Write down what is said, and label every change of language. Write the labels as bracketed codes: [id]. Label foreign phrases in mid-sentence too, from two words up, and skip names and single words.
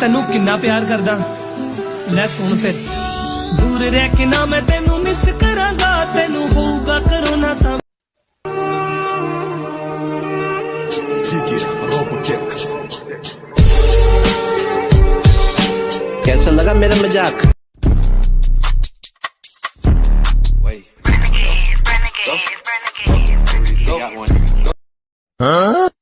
[pa] ਤੈਨੂੰ ਕਿੰਨਾ ਪਿਆਰ ਕਰਦਾ ਲੈ ਸੁਣ ਫਿਰ ਦੂਰ ਰਹਿ ਕੇ ਨਾ ਮੈਂ ਤੈਨੂੰ ਮਿਸ ਕਰਾਂਗਾ ਤੈਨੂੰ ਹੋਊਗਾ ਕਰੋਨਾ ਤਾਂ [hi] कैसा लगा मेरा मजाक? [en] Got one.